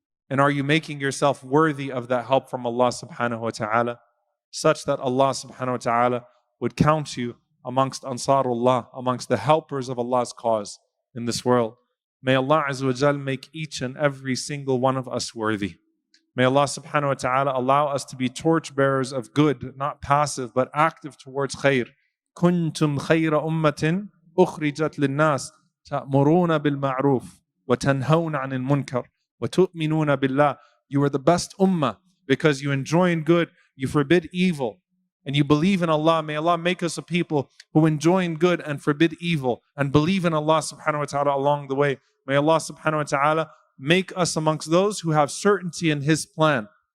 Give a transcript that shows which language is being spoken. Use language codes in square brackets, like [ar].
[en] And are you making yourself worthy of that help from Allah subhanahu wa ta'ala, such that Allah subhanahu wa ta'ala would count you amongst Ansarullah, amongst the helpers of Allah's cause in this world? May Allah Azza wa Jal make each and every single one of us worthy. May Allah subhanahu wa ta'ala allow us to be torchbearers of good, not passive, but active towards khair. [ar] كنتم خير أمة أخرجت للناس تأمرون بالمعروف وتنهون عن المنكر وتؤمنون بالله. [en] You are the best ummah because you enjoin good, you forbid evil, and you believe in Allah. May Allah make us a people who enjoin good and forbid evil and believe in Allah subhanahu wa ta'ala along the way. May Allah subhanahu wa ta'ala make us amongst those who have certainty in His plan.